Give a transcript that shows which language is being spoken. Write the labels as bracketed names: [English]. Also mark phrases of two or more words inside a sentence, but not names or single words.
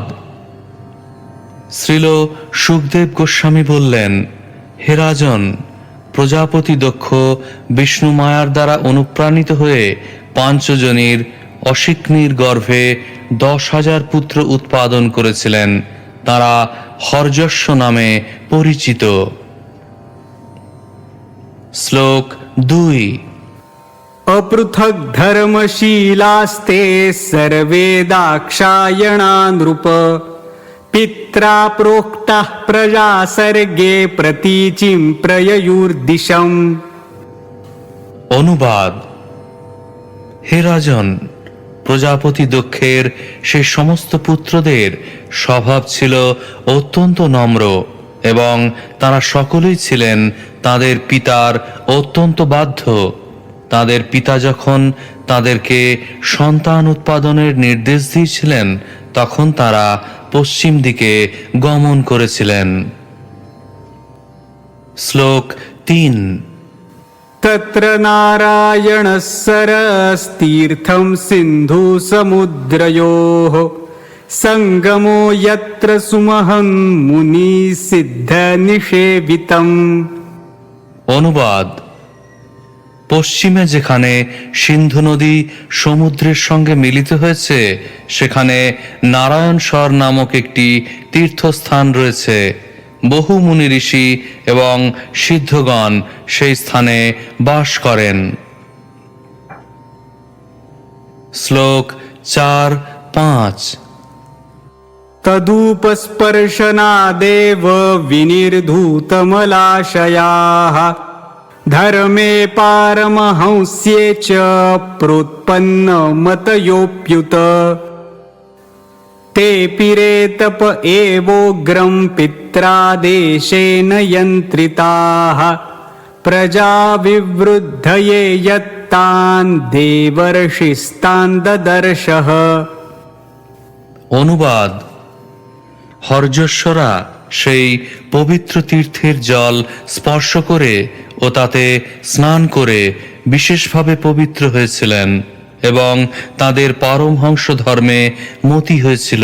[Bangla] শ্রীল সুখদেব গোস্বামী বললেন, হে রাজন, প্রজাপতি দক্ষ বিষ্ণু মায়ার দ্বারা অনুপ্রাণিত হয়ে পাঞ্চজনীর অশিকনির গর্ভে 10,000 পুত্র উৎপাদন করেছিলেন। তারা হর্যস্য নামে পরিচিত। শ্লোক 2। [Sanskrit] अपृथक धर्मशीलास्ते सर्वे दाक्षायणा नृप पित्रा प्रोक्ताः प्रजा सर्गे प्रतीचिं प्रययुर्दिशम्। [Bangla] অনুবাদ। হে রাজন, প্রজাপতি দক্ষের সে সমস্ত পুত্রদের স্বভাব ছিল অত্যন্ত নম্র এবং তারা সকলেই ছিলেন তাদের পিতার অত্যন্ত বাধ্য। তাদের পিতা যখন তাদেরকে সন্তান উৎপাদনের নির্দেশ দিয়েছিলেন, তখন তারা পশ্চিম দিকে গমন করেছিলেন। শ্লোক 3। [Sanskrit] तत्र नारायणः सरस्तीर्थं सिन्धु समुद्रयोः सङ्गमो यत्र सुमहं मुनि सिद्ध निषेवितम्। [Bangla] অনুবাদ। পশ্চিমে যেখানে সিন্ধু নদী সমুদ্রের সঙ্গে মিলিত হয়েছে, সেখানে নারায়ণস্বর নামক একটি তীর্থস্থান রয়েছে। বহু মুনি ঋষি এবং সিদ্ধগণ সেই স্থানে বাস করেন। শ্লোক 4-5। [Sanskrit] तदुपस्पर्शनादेव विनिर्धूतमलाशयाः धर्मे पारमहंस्ये च प्रोत्पन्नमतयोऽप्युत तेऽपि रेतप एवोग्रं पित्रादेशेन यन्त्रिताः प्रजा विवृद्धये यत्तान् देवर्षिस्तान् ददर्शः। [Bangla] অনুবাদ: হর্যশ্বরা সেই পবিত্র তীর্থের জল স্পর্শ করে ও তাতে স্নান করে বিশেষভাবে পবিত্র হয়েছিলেন এবং তাদের পারমহংস ধর্মে মতি হয়েছিল।